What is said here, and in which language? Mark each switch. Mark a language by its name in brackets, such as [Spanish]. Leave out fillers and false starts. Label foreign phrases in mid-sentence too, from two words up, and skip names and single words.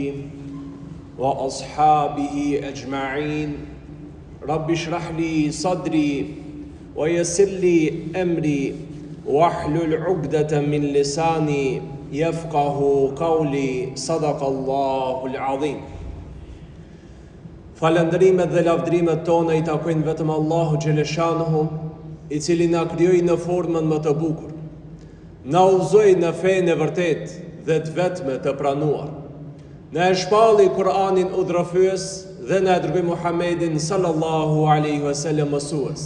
[Arabic] وأصحابه أجمعين رب اشرح لي صدري ويسر لي أمري واحلل عقدة من لساني يفقه قولي صدق الله العظيم. [Albanian] Falëndrimet dhe lavdrimet tona I takojnë vetëm Allahu Gjeleshanuhu, I cili na krijoi në formën më të bukur, na udhëzoi në fenë e vërtet dhe të vetme të pranuar, na e shpalli Kur'anin udhërofyes dhe na e dërgoi Muhammedin [Arabic] صلى الله عليه وسلم [Albanian] mësues.